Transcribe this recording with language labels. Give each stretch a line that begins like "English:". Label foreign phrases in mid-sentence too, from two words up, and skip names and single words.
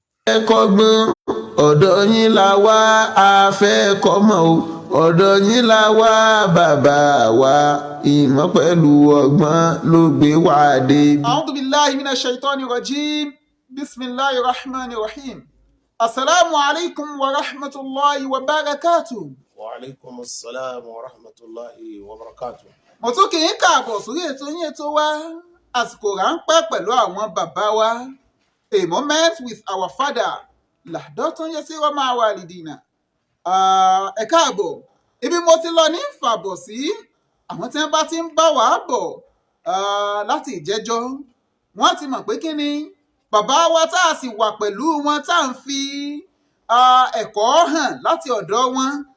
Yoruba: kọ́gbọ́n ọ̀dọ̀ yín la wá a fẹ́ kọ́mọ o ọ̀dọ̀ yín la wá bàbá wa ìmọ̀ pẹ̀lú ọgbọ́n ló gbé wá dé.
Arabic: أعوذ بالله من الشيطان الرجيم بسم الله الرحمن الرحيم. السلام عليكم ورحمة الله وبركاته. وعليكم السلام ورحمة الله وبركاته.
Yoruba: Mo tún kì í káàbọ̀ sórí ètò yín ètò wa àsìkò ráńpẹ́ pẹ̀lú àwọn bàbá wa.
English: A moment with our father.
Arabic: لحظة يسيرة مع والدنا.
Yoruba: Ẹ káàbọ̀. Ibi mo ti lọ ní ìfàbọ̀ sí àwọn tí wọ́n bá ti ń bá wa bọ̀ láti ìjẹ́jọ́. Wọ́n ti mọ̀ pé kí ni bàbá wa tá a sì wà pẹ̀lú wọn tá à ń fi ẹ̀kọ́ hàn láti ọ̀dọ̀ wọn.